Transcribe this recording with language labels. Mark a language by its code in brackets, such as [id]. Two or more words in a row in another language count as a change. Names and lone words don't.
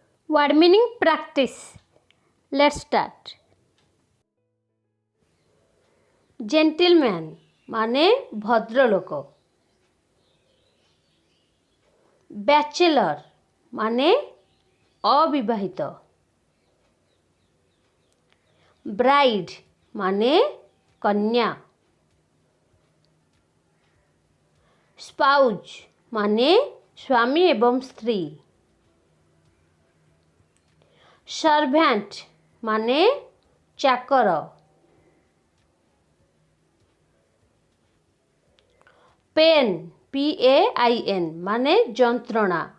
[en] Word meaning practice. Let's start. [bn] Gentleman माने भद्रलोक. Bachelor माने अविवाहित. Bride माने कन्या. Spouse মানে স্বামী এবং স্ত্রী. Servant माने चाकर. पेन PAIN মানে যন্ত্রণা.